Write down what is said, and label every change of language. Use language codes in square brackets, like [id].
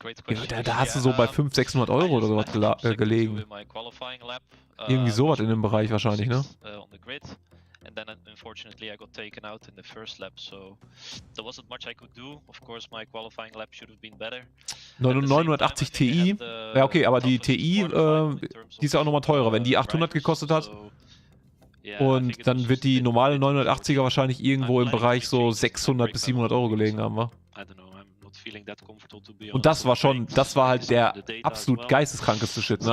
[de] Ja, da hast du so bei 500, 600 Euro oder sowas gelegen. Irgendwie sowas in dem Bereich wahrscheinlich, ne? [en] And then unfortunately I got taken out in the first lap, so there wasn't much I could do. Of course my qualifying lap should have been better. [de] 980 Ti, ja okay, aber die Ti, die ist ja auch nochmal teurer, wenn die 800 gekostet hat. Und dann wird die normale 980er wahrscheinlich irgendwo im Bereich so 600 bis 700 Euro gelegen haben, wa? Und das war halt der absolut geisteskrankeste Shit, ne?